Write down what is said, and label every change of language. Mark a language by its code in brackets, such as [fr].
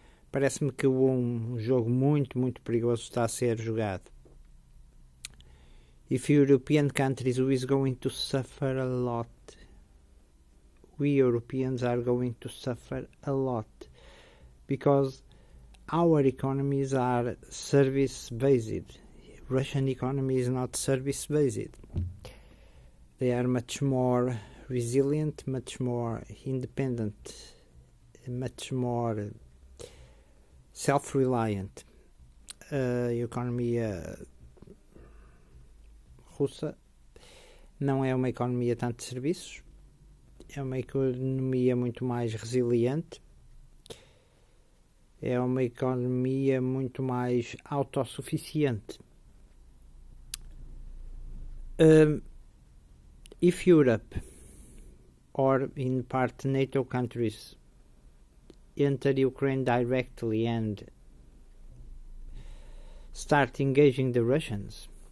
[pt] Parece-me que um jogo muito, muito perigoso está a ser jogado. [en] If European countries who is going to suffer a lot, we Europeans are going to suffer a lot, because our economies are service-based. Russian economy is not service-based. They are much more resilient, much more independent, much more self-reliant. [pt] A economia russa não é uma economia tanto de serviços, é uma economia muito mais resiliente, é uma economia muito mais autossuficiente. [en] if Europe, or in part NATO countries, enter Ukraine directly and start engaging the Russians,